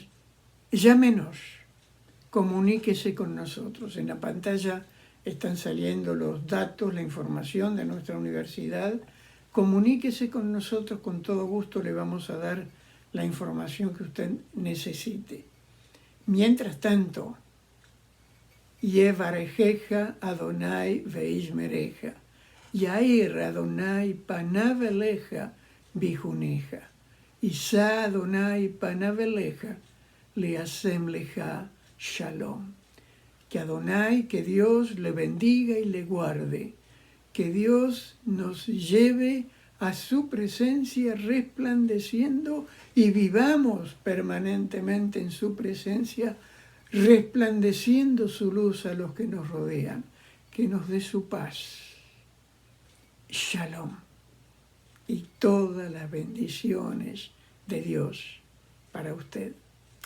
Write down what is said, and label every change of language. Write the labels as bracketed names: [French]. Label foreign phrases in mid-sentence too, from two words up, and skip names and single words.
[Spanish] Llámenos, comuníquese con nosotros. En la pantalla están saliendo los datos, la información de nuestra universidad. Comuníquese con nosotros, con todo gusto le vamos a dar la información que usted necesite. Mientras tanto, [Hebrew] יברכך אדוני וישמרך יאר אדוני פניו אליך ויחנך ישא אדוני פניו אליך וישם לך שלום. [Spanish] Que Adonai, que Dios le bendiga y le guarde, que Dios nos lleve a su presencia resplandeciendo y vivamos permanentemente en su presencia, resplandeciendo su luz a los que nos rodean, que nos dé su paz, shalom, y todas las bendiciones de Dios para usted.